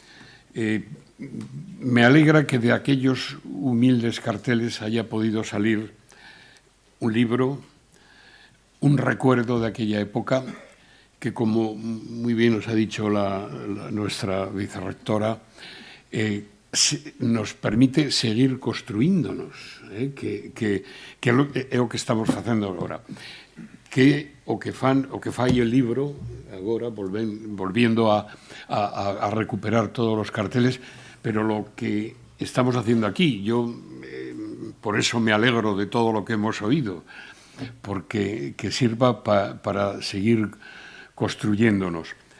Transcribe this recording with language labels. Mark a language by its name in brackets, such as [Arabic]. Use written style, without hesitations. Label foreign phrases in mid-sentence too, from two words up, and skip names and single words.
[Spanish] Me alegra que de aquellos humildes carteles haya podido salir un libro, un recuerdo de aquella época que, como muy bien nos ha dicho nuestra vicerrectora, nos permite seguir construíndonos, [Galician] que é o que estamos facendo agora. Que o que fai o libro agora, [Spanish] volviendo a recuperar todos os carteles, pero lo que estamos haciendo aquí, yo por eso me alegro de todo lo que hemos oído, porque que sirva para seguir construyéndonos.